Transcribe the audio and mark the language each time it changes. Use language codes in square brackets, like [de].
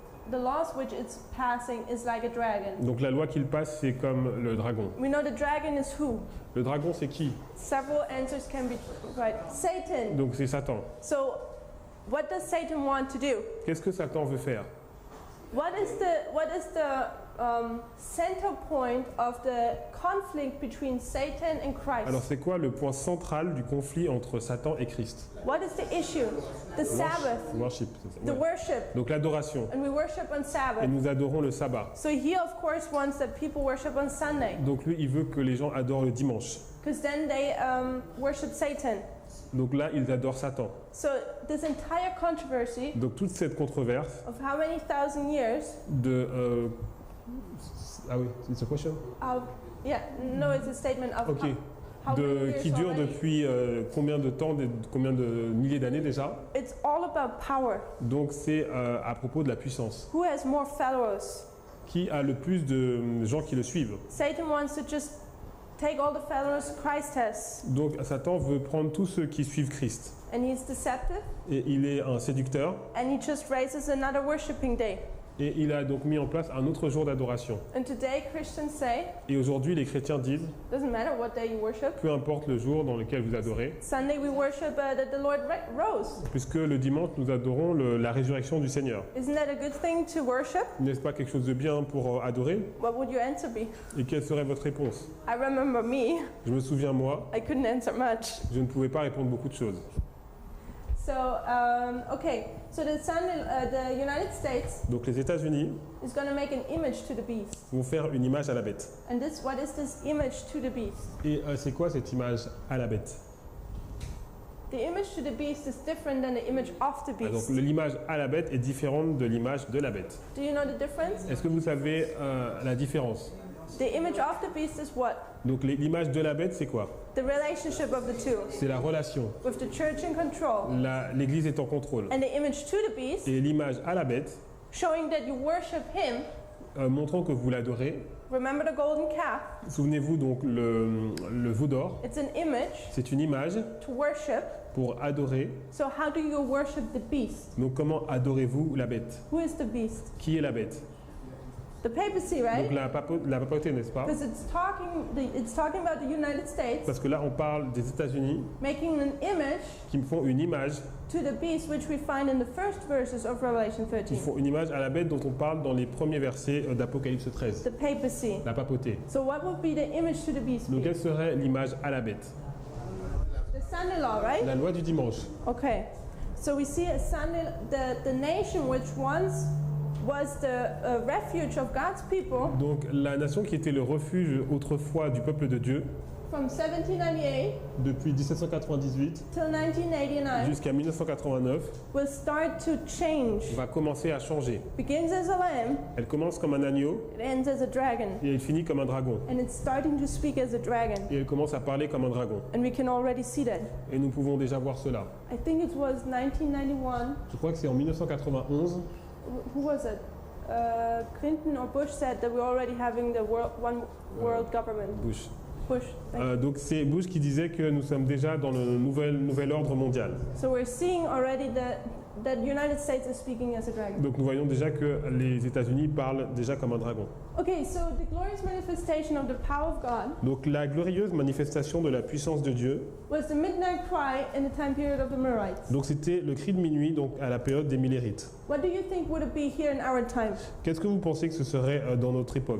[en] The laws which it's passing is like a dragon. [fr] Donc la loi qu'il passe c'est comme le dragon. [en] We know the dragon is who? [fr] Le dragon c'est qui? [en] Several answers can be right. Satan. [fr] Donc c'est Satan. [en] So, what does Satan want to do? [fr] Qu'est-ce que Satan veut faire? [en] What is the center point of the conflict between Satan and [fr] Alors [en] Christ? [fr] c'est quoi le point central du conflit entre Satan et Christ? [en] What is the issue? The Sabbath, Worship. the [fr] Ouais. [en] worship, [fr] Donc l'adoration. [en] and we worship on [fr] Et [en] Sabbath. [fr] nous adorons le sabbat. [en] So he of course wants that people worship on Sunday, [fr] Donc lui, il veut que les gens adorent le dimanche. [en] because then they worship Satan. [fr] Donc là, ils adorent Satan. [en] So this entire controversy [fr] Donc toute cette controverse [en] of how many thousand years [fr] de... ah oui, [en] it's a question? of no, it's a statement of Ok. how many years [fr] Qui dure [en] already. [fr] depuis combien de temps, combien de milliers d'années déjà? [en] It's all about power. [fr] Donc c'est à propos de la puissance. [en] Who has more followers? [fr] Qui a le plus de gens qui le suivent? [en] Satan wants to just take all the followers Christ has, [fr] Donc Satan veut prendre tous ceux qui suivent Christ. [en] and he's deceptive, [fr] Et il est un séducteur. [en] and he just raises another worshiping day. [fr] Et il a donc mis en place un autre jour d'adoration. [en] And today Christians say, [fr] Et aujourd'hui, les chrétiens disent, [en] doesn't matter what day you worship. [fr] peu importe le jour dans lequel vous adorez, [en] Sunday we worship that the Lord rose. [fr] puisque le dimanche, nous adorons la résurrection du Seigneur. [en] Isn't that a good thing to worship? [fr] N'est-ce pas quelque chose de bien pour adorer? [en] What would your answer be? [fr] Et quelle serait votre réponse? [en] I remember me. [fr] Je me souviens, moi, [en] I couldn't answer much. [fr] je ne pouvais pas répondre beaucoup de choses. [en] So, okay. So the United States [fr] Donc les États-Unis [en] is going to make an image to the beast. [fr] vont faire une image à la bête. [en] And what is this image to the beast? [fr] Et c'est quoi cette image à la bête? [en] The image to the beast is different than the image of the [fr] Donc [en] beast. [fr] l'image à la bête est différente de l'image de la bête. [en] Do you know the difference? [fr] Est-ce que vous savez la différence? [en] The image of the beast is what? [fr] Donc l'image de la bête, c'est quoi? [en] The relationship of the two, [fr] C'est la relation. [en] with the church in control. [fr] L'Église est en contrôle. [en] And the image to the beast, [fr] Et l'image à la bête, [en] showing that you worship him. [fr] montrant que vous l'adorez. [en] Remember the golden calf? [fr] Souvenez-vous donc le veau d'or, [en] It's an image [fr] c'est une image [en] to worship. [fr] pour adorer. [en] So how do you worship the beast? [fr] Donc comment adorez-vous la bête? [en] Who is the beast? [fr] Qui est la bête? [en] The papacy, [fr] Donc [en] right? [fr] la papauté, n'est-ce pas? [en] Because it's talking about the United States [fr] Parce que là on parle des États-Unis [en] making an image [fr] qui me font une image, [en] to the beast, which we find in the first verses of Revelation [fr] qui [en] 13. [fr] font une image à la bête dont on parle dans les premiers versets d'Apocalypse 13. [en] The papacy. [fr] La papauté. [en] So what would be the image to the beast? [fr] Donc [en] be? [fr] quelle serait l'image à la bête? [en] The Sunday law, right? [fr] La loi du dimanche. [en] Okay. So we see a Sunday, the nation which once was the refuge of God's people [fr] Donc la nation qui était le refuge autrefois du peuple de Dieu, [en] from 1798 [fr] depuis 1798 [en] till 1989 [fr] jusqu'à 1989, [en] will start to change. [fr] va commencer à changer. [en] Begins as a lamb, [fr] Elle commence comme un agneau [en] it ends as a dragon. [fr] et elle finit comme un dragon. [en] And it's starting to speak as a dragon. [fr] Et elle commence à parler comme un dragon. [en] And we can already see that. [fr] Et nous pouvons déjà voir cela. [en] I think it was 1991. [fr] Je crois que c'est en 1991, [en] Who was it? Clinton or Bush said that we're already having the one world government. Bush. Bush. [fr] Donc c'est Bush qui disait que nous sommes déjà dans le nouvel ordre mondial. [en] So we're seeing already that United States is speaking as a dragon. [fr] Donc nous voyons déjà que les États-Unis parlent déjà comme un dragon. [en] Okay, so the glorious manifestation of the power of God [fr] Donc la glorieuse manifestation de la puissance de Dieu, [en] was the midnight cry in the time period of the Millerites. [fr] donc c'était le cri de minuit donc à la période des Millérites. [en] What do you think would it be here in our time? [fr] Qu'est-ce que vous pensez que ce serait dans notre époque?